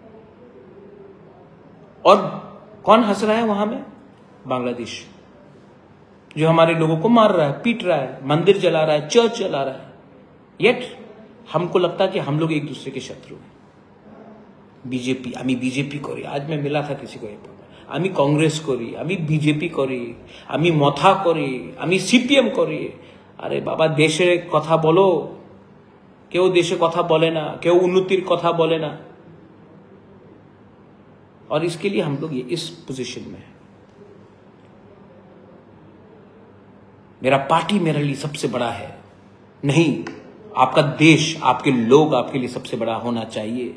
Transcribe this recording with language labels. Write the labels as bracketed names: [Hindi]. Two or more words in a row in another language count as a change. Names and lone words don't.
[Hindi] और कौन हंस रहा है वहां में? बांग्लादेश, जो हमारे लोगों को मार रहा है, पीट रहा है, मंदिर जला रहा है, चर्च जला रहा है। येट हमको लगता है कि हम लोग एक दूसरे के शत्रु हैं। बीजेपी, [Bangla] আমি বিজেপি করি, [Hindi] आज मैं मिला था किसी को, [Bangla] আমি কংগ্রেস করি, আমি বিজেপি করি, আমি মথা করি, আমি সিপিএম করি। আরে বাবা, দেশে কথা বলো, কেউ দেশে কথা বলে না, কেউ উন্নতির কথা বলে না। [Hindi] और इसके लिए हम लोग ये इस पोजीशन में है। मेरा पार्टी मेरे लिए सबसे बड़ा है नहीं, आपका देश, आपके लोग आपके लिए सबसे बड़ा होना चाहिए।